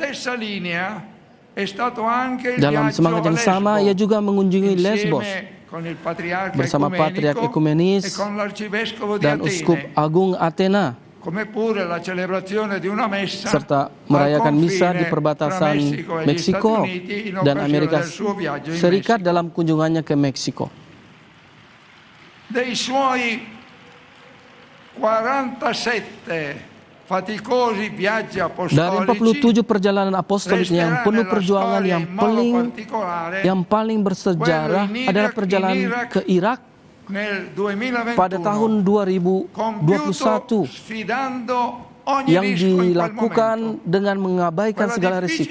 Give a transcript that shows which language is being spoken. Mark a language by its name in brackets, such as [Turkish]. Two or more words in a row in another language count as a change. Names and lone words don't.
[Indonesian] Dalam semangat yang sama, ia juga mengunjungi Lesbos bersama Patriark Ekumenis dan Uskup Agung Athena, serta merayakan misa di perbatasan Meksiko dan Amerika Serikat dalam kunjungannya ke Meksiko. [Italian] Dei suoi 47 faticosi viaggi apostolici, [Indonesian] dari 47 perjalanan apostolik yang penuh perjuangan yang paling bersejarah adalah perjalanan ke Irak pada tahun 2021 yang dilakukan dengan mengabaikan segala risiko.